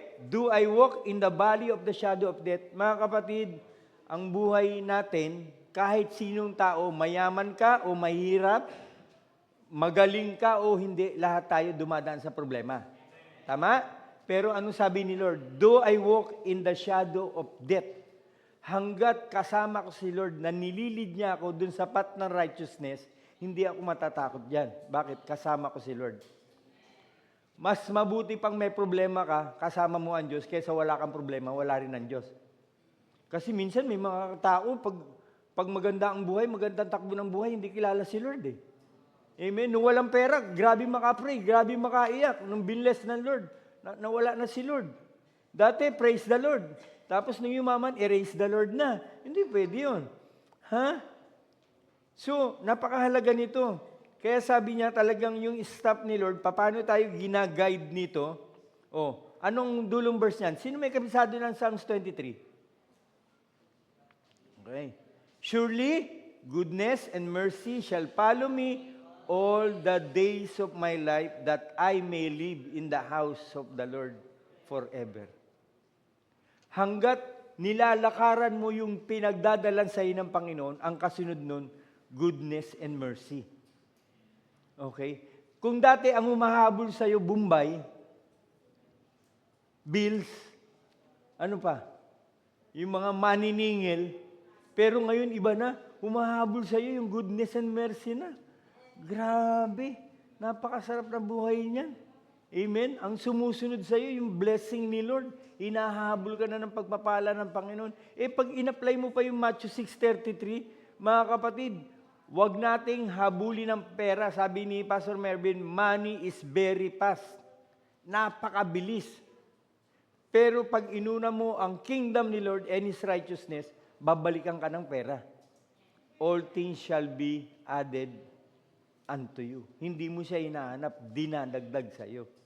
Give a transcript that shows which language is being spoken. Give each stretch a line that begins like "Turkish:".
English: Do I walk in the valley of the shadow of death?
Filipino: Mga kapatid, ang buhay natin, kahit sinong tao, mayaman ka o mahirap, magaling ka o hindi, lahat tayo dumadaan sa problema. Tama? Pero ano sabi ni Lord?
English: Do I walk in the shadow of death?
Filipino: Hanggat kasama ko si Lord na nililid niya ako dun sa path ng righteousness, hindi ako matatakot dyan. Bakit? Kasama ko si Lord. Mas mabuti pang may problema ka, kasama mo ang Diyos, kaysa wala kang problema, wala rin ang Diyos. Kasi minsan may mga tao, pag maganda ang buhay, magandang takbo ng buhay, hindi kilala si Lord Amen? Nung walang pera, grabe makapray, grabe makaiyak. Nung binless ng Lord, nawala na si Lord. Dati,
English: praise the Lord.
Filipino: Tapos nung yumaman,
English: erase the Lord
Filipino: na. Hindi pwede yun. Ha? So, napakahalaga nito. Kaya sabi niya talagang yung stop ni Lord, paano tayo ginaguide nito? Anong dulong verse niyan? Sino may kabisado ng Psalms 23? Okay.
English: Surely, goodness and mercy shall follow me all the days of my life, that I may live in the house of the Lord forever.
Filipino: Hanggat nilalakaran mo yung pinagdadalan sa iyo ng Panginoon, ang kasunod nun,
English: goodness and mercy.
Filipino: Okay? Kung dati ang humahabol sa iyo, Bombay, bills, ano pa? Yung mga maniningil. Pero ngayon, iba na. Humahabol sa iyo yung
English: goodness and mercy
Filipino: na. Grabe. Napakasarap na buhay niyan. Amen? Ang sumusunod sa iyo, yung blessing ni Lord. Hinahabol ka na ng pagpapala ng Panginoon. Pag in-apply mo pa yung Matthew 6:33, mga kapatid, wag nating habulin ng pera. Sabi ni Pastor Mervin,
English: money is very fast.
Filipino: Napakabilis. Pero pag inuna mo ang kingdom ni Lord and His righteousness, babalikan ka ng pera.
English: All things shall be added unto you.
Filipino: Hindi mo siya hinahanap, dinadagdag sa iyo.